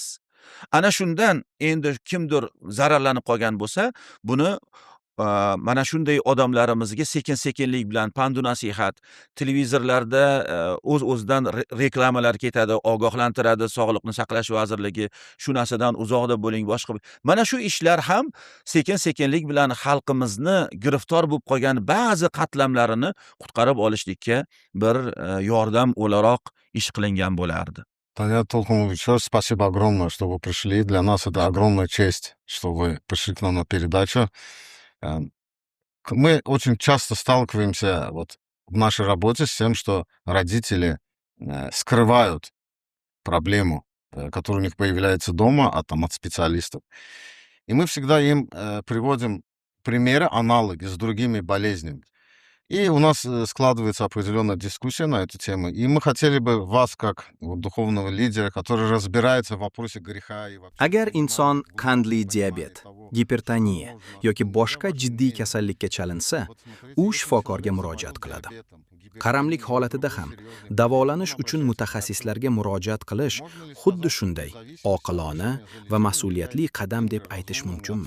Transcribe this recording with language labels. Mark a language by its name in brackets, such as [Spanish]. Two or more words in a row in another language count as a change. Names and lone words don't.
[Uzbek] Ana shundan endi kimdir zararlanib qolgan bo'lsa, buni mana shunday odamlarimizga sekin-sekinlik bilan pandu nasihat, televizorlarda o'z-o'zidan reklamalar ketadi, ogohlantiradi Sog'liqni saqlash vazirligi, shu narsadan uzoqda bo'ling, boshqa. Mana shu ishlar ham sekin-sekinlik bilan xalqimizni giriftor bo'lib qolgan ba'zi qatlamlarini qutqarib olishlikka bir yordam o'laroq ish qilingan bo'lardi. [Russian] Таня Толкунович, еще раз спасибо огромное, что вы пришли. Для нас это огромная честь, что вы пришли к нам на передачу. Мы очень часто сталкиваемся вот в нашей работе с тем, что родители скрывают проблему, которая у них появляется дома, от специалистов. И мы всегда им приводим примеры, аналоги с другими болезнями. И у нас складывается определенная дискуссия на эту тему. И мы хотели бы вас, как вот, духовного лидера, который разбирается в вопросе греха и вообще... [Uzbek] Agar inson qandli diabet, gipertoniya yoki boshqa jiddiy kasallikka chalinsa, u shifokorga murojaat qiladi. Qaramlik holatida ham davolanish uchun mutaxassislarga murojaat qilish xuddi shunday oqilona va mas'uliyatli qadam deb aytish mumkinmi?